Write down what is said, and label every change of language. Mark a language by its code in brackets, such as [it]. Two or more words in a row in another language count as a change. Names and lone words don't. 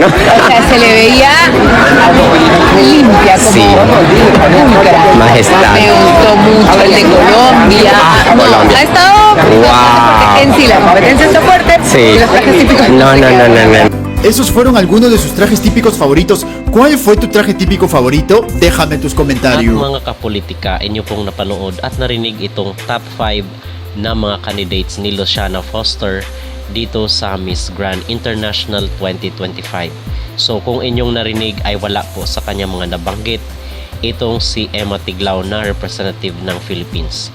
[es] O sea, se le veía limpia, como pulcra. Majestad. Me gustó mucho el de Colombia. Colombia. Ha estado Wow. en sí, la competencia está fuerte. Sí. Y los trajes típicos No. Esos fueron algunos de sus trajes típicos favoritos. ¿Cuál fue tu traje típico favorito? Déjame tus [tl] At [es] comentarios. [tl] mga kapolitika, inyo pong napanood at narinig itong top 5 na mga candidates ni Luciana Fuster dito sa Miss Grand International 2025. So kung inyong narinig ay wala po sa kanya mga nabanggit itong si Emma Tiglao na representative ng Philippines.